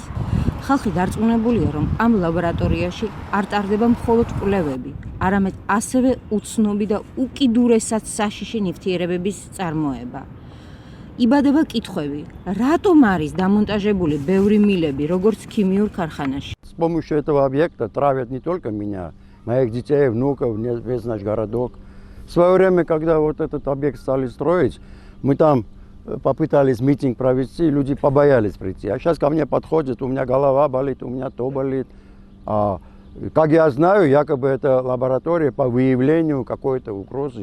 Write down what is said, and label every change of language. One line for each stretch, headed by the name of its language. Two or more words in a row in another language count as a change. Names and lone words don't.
Georgian: ხალხი დარწმუნებულია, რომ ამ ლაბორატორიაში არ ტარდება მხოლოდ კვლევები, არამედ ასევე უცნობი და უკიდურესად საშიში ნივთიერებების წარმოება. იბადება კითხვები, რატომ არის დამონტაჟებული ბევრი მილები, როგორც ქიმიურ ქარხანაში?
Russian: С помощью этого объекта травят не только меня, моих детей, внуков, весь наш городок. В свое время, когда вот этот объект стали строить, мы там попытались митинг провести, люди побоялись прийти. А сейчас ко мне подходят, у меня голова болит, у меня то болит. Как я знаю, якобы это лаборатория по выявлению какой-то угрозы.